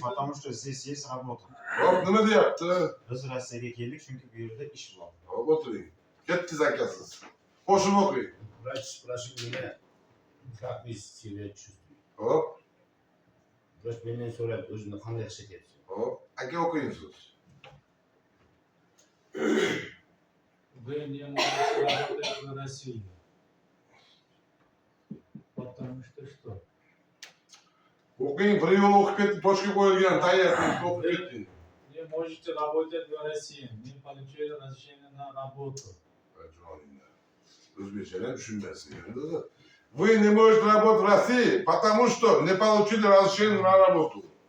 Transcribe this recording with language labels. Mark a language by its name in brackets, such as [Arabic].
[Russian] потому что здесь есть работа. [Uzbek] Hop, nima deyapti? Biz Rossiyaga keldik, chunki bu yerda ish bor. Hop, o'tiring. Ketdingiz akasiz. Qo'shib o'qing. [Russian] Врач спрашивает меня, как вы себя чувствуете. [Uzbek] Hop, Врач mendan so'radi, o'zini qanday his etyapsiz? hop. Aka o'qing siz. [Russian] Вы не можете работать в России. Потому что? [Uzbek] O'qing, bir yo'l o'qib ketib, boshqa qo'yilgan, tayyor qilib o'qib keting. [Russian] Не можете работать в России. Не получили разрешение на работу. [Uzbek] O'zbekchadan tushunmaysiz. [Russian] Вы не можете работать в России, потому что не получили разрешение на работу.